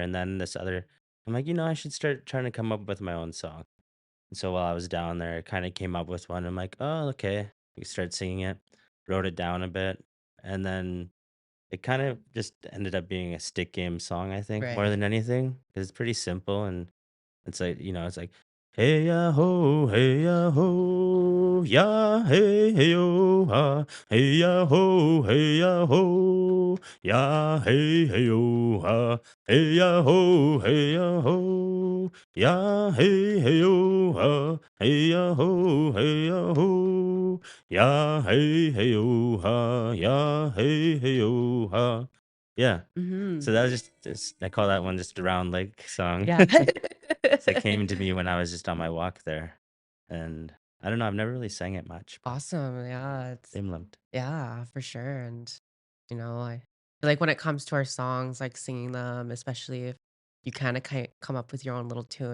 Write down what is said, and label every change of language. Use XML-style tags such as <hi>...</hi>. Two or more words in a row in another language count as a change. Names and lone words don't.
<en>And then I'm like, I should start trying to come up with my own song. And so while I was down there, I kind of came up with one. I'm like, oh, okay. We started singing it, wrote it down a bit, and then it kind of just ended up being a stick game song, I think, more Right. than anything. 'Cause it's pretty simple and it's like, it's like, hey ya ho, hey ya ho, ya hey hey yo ha, hey ya ho, hey ya ho, ya hey hey yo ha, hey ya ho, hey ya ho, ya hey hey yo ha, hey ya ho, hey ya ho, ya hey hey yo ha, ya hey hey yo ha. Yeah. Hmm. So that was just I call that one just a round lake song. Yeah. So it came to me when I was just on my walk there. And I don't know, I've never really sang it much, but Awesome. Yeah. Imlimt. Yeah, for sure. And, I feel like when it comes to our songs, like singing them, especially if you kind of come up with your own little tune.</en>